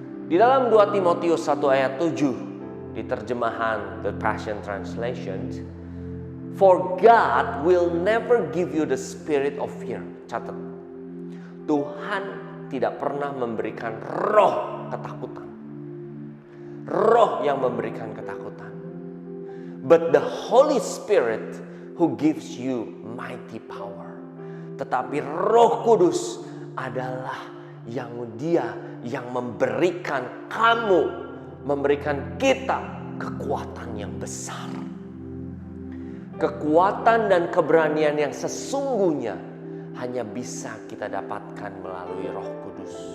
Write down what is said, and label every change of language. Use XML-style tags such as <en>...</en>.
<id>Di dalam 2 Timotius 1 ayat 7 di terjemahan The Passion Translation,</id> <en>for God will never give you the spirit of fear.</en> <id>Catat. Tuhan tidak pernah memberikan roh ketakutan. Roh yang memberikan ketakutan.</id> <en>But the Holy Spirit who gives you mighty power.</en> <id>Tetapi Roh Kudus adalah Dia yang memberikan kamu, memberikan kita kekuatan yang besar. Kekuatan dan keberanian yang sesungguhnya hanya bisa kita dapatkan melalui Roh Kudus.</id>